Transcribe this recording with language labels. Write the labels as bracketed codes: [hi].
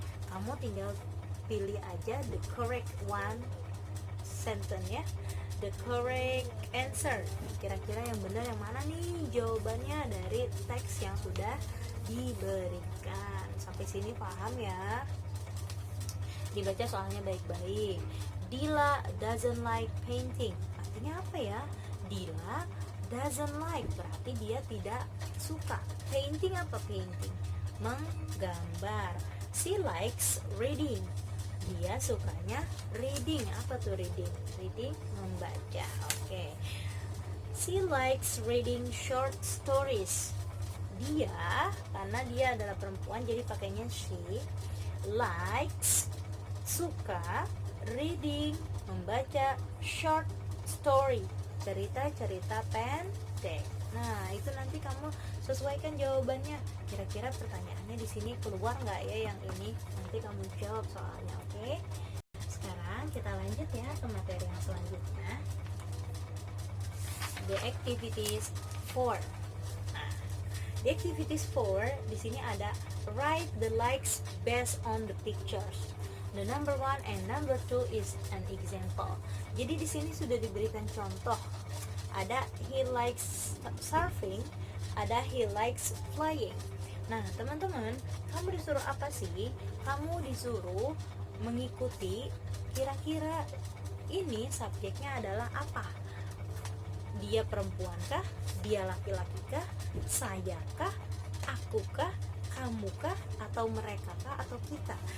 [id] Kamu tinggal pilih aja [en] the correct one sentence ya, the correct answer. [id] Kira-kira yang benar yang mana nih jawabannya dari teks yang sudah diberikan. Sampai sini paham ya? Dibaca soalnya baik-baik. [en] Dila doesn't like painting. [id] Artinya apa ya? [en] Dila doesn't like, [id] berarti dia tidak suka. Painting apa painting? Menggambar. [en] She likes reading. [id] Dia sukanya reading. Apa tuh reading? Reading, membaca. Oke. [en] She likes reading short stories. [id] Dia, karena dia adalah perempuan jadi pakainya she, likes, suka, reading, membaca short story, cerita-cerita pendek. Nah, itu nanti kamu sesuaikan jawabannya. Kira-kira pertanyaannya di sini keluar nggak ya yang ini? Nanti kamu jawab soalnya, oke? Sekarang kita lanjut ya ke materi yang selanjutnya. [en] The activities 4. Nah, the activities 4 [id] di sini ada [en] write the likes based on the pictures. The number 1 and number 2 is an example. [id] Jadi di sini sudah diberikan contoh. [en] Ada he likes surfing, ada he likes flying. [id] Nah, teman-teman, kamu disuruh apa sih? Kamu disuruh mengikuti kira-kira ini subjeknya adalah apa? Dia perempuan kah? Dia laki-laki kah? Saya kah? Aku kah? Kamu kah? Atau mereka kah? Atau kita?